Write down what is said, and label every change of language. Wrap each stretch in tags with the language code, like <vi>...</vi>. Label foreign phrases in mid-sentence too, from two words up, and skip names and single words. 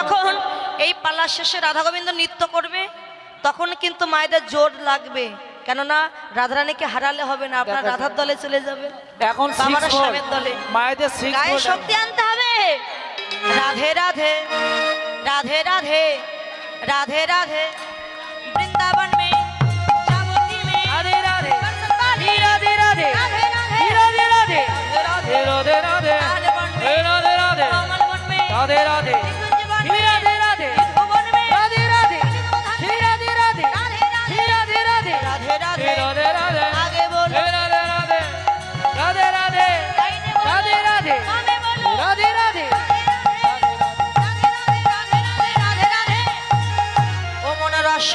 <bn>যখন এই পালার শেষে রাধা গোবিন্দ নৃত্য করবে তখন কিন্তু মায়েদের জোর লাগবে, কেননা রাধারানীকে হারালে হবে না, আপনার দেখা রাধার দলে চলে যাবে, এখন বাবারা 6 ভোল্ট, স্বামীর দলে। মায়েদের 6 গায়ে ভোল্ট। শক্তি আনতে হবে। রাধে রাধে রাধে রাধে রাধে রাধে</bn> <hi>वृन्दावन में जावटी में</hi> <bn>রাধে রাধে</bn> <hi>बरसन वाली</hi> <bn>রাধে রাধে</bn> <hi>राधे राधे</hi> <bn>রাধে রাধে</bn> <hi>राधे</hi> <bn>রাধে রাধে</bn> <hi>तालवन में</hi> <bn>রাধে রাধে</bn> <hi>कमल वन में</hi> <bn>রাধে রাধে</bn> <hi>निकुंज वन में</hi> <bn>রাধে রাধে</bn> <hi>भुवन में</hi> <bn>রাধে রাধে রাধে রাধে</bn> <hi>राधे राधे</hi> <bn>রাধে রাধে</bn> <hi>राधे राधे</hi> <bn>রাধে রাধে</bn> <hi>आगे बोलो</hi> <bn>রাধে রাধে রাধে রাধে</bn> <hi>दाहिने बोलो</hi> <bn>রাধে রাধে</bn> <hi>बामे बोलो</hi> <bn>রাধে রাধে</bn> <hi>राधे राधे राधे राधे राधे राधे। ओ मन</hi>